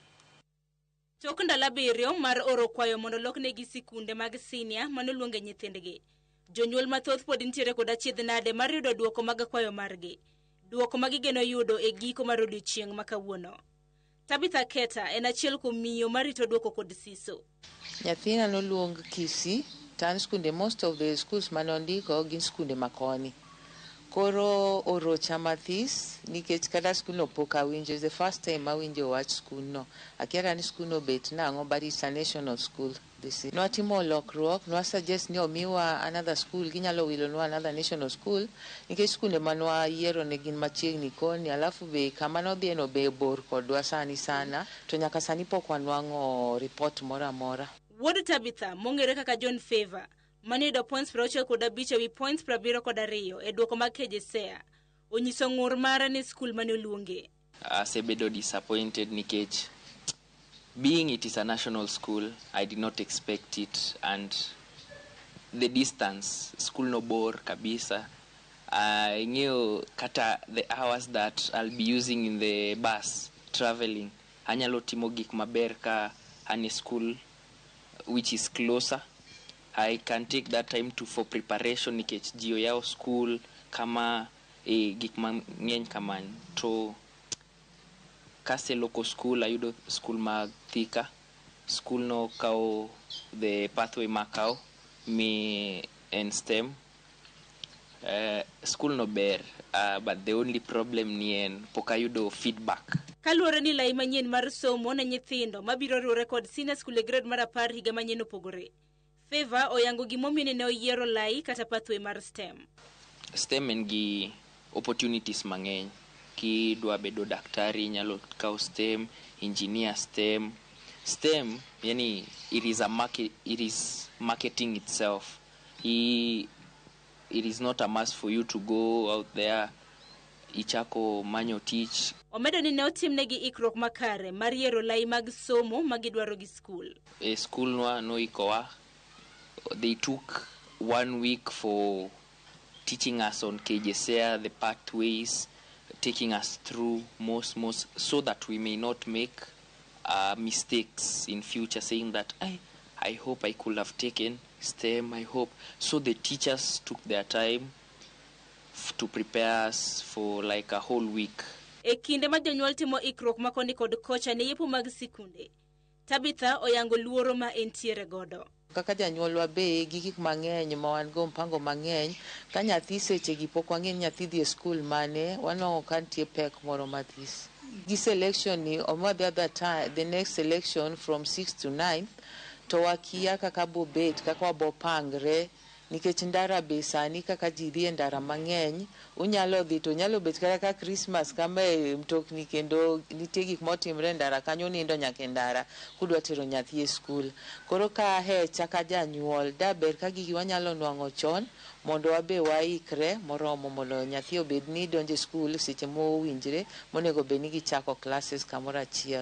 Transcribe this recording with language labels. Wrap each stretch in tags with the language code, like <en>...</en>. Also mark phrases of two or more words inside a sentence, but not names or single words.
<luo>Tok ndalo abiriyo mar oro kwayo mondo loknegi sikunde mag senior manoluonge nyithindgi. Jonyuol mathoth pod nitiere kod achiedh nade mar yudo duoko mag kwayo margi. Duoko magigeno yudo e giko mar odiochieng' ma kawuono. Tabitha Keta en achiel kuom miyo marito duoko kod siso. Nyathina noluong Kisii, tan skunde,</luo> <en>most of the schools</en> <luo>manondiko gin skunde makoni. Koro orocha mathis nikech kata skulno pok awinjo.</luo> <en>It's the first time</en> <luo>awinjo wach skulno. Akiera ni skulno bet nang'o,</luo> <en>but it's a national school.</en> <luo>Nwatimo lokruok, nwasuggest ni omiwa</luo> <en>another school,</en> <luo>ginyalo wilonwa</luo> <en>another national school,</en> <luo>nikech skunde manwa yiero ne gin machiegni koni, alafu be kama nodhieno be bor kodwa sani sana, to nyaka sani pok wanwang'o report moro amora. Wuod Tabitha, mong'ere kaka John Favor, maniyudo points 65 ewi points 72 e duoko mag KJSEA, onyiso ng'ur mare ni skul mane oluonge. Asebedo disappointed nikech</luo> <en>being it is a national school, I did not expect it, and the distance,</en> <luo>school no bor kabisa.</luo> <en>I knew kata the hours that I'll be using in the bus traveling.</en> <luo>Anyalo timo gik maber ka ane</luo> <en>school which is closer. I can take that time for preparation</en> <luo>nikech jio yao school kama gik mang'eny kamano. To kase loko school, ayudo school mag Thika. School no kao</luo> <en>the pathway</en> <luo>makao</luo> <en>me and STEM.</en> <luo>School no ber,</luo> <en>but the only problem</en> <luo>ni en pok ayudo feedback. Kaluwore ni lai manyien mar somo ne nyithindo mabiro riwore kod senior school e grade mar 10 higa manyien opogore. Favor oyango gimomiyo ne oyiero lai kata pathway mar STEM. STEM en gi opportunities mang'eny. Ki dwa bedo daktari nyalo kao STEM, engineer STEM.</luo> <en>STEM, yani it is marketing itself. It is not a must for you to go out there</en> <luo>ichako manyo tich. Omedo ni ne otimnegi ikruok makare mar yiero lai mag somo magidwaro gi school. School no ikowa.</luo> <en>They took 1 week for teaching us on KJSEA, the pathways, taking us through most so that we may not make mistakes in future, saying that I hope I could have taken STEM, I hope. So the teachers took their time to prepare us for like a whole week.</en> <luo>E kinde ma jonyuol timo ikruok makoni kod kocha ne yepo mag sikunde, Tabitha oyango luoro ma entiere godo. Kaka janyuolwa be gi gik mang'eny ma wan go mpango mang'eny, ka nyathi seche gi pok wang'e nyathi dhi e skul mane, wanwang'o ka nitie pek moro mathis. Gi selection ni,</luo> <en>the next selection from 6th to 9th,</en> <luo>to wakia kaka bobet, kaka wabopangre, nikech ndara be sani kaka ji dhi e ndara mang'eny, unyalo dhi to nyalo bet kaka Christmas kama e mtokni kendo nitie gik motimre ndara kanyo nindo nyaka ndara kudwa tero nyathi e skul. Koro ka hecha ka janyuol, daber ka gigi wanyalo nwang'o chon mondo wabe waikre moromo mondo nyathi obed ni donje skul seche mowinjre monego bed ni gichako classes kamoro achiel.</luo>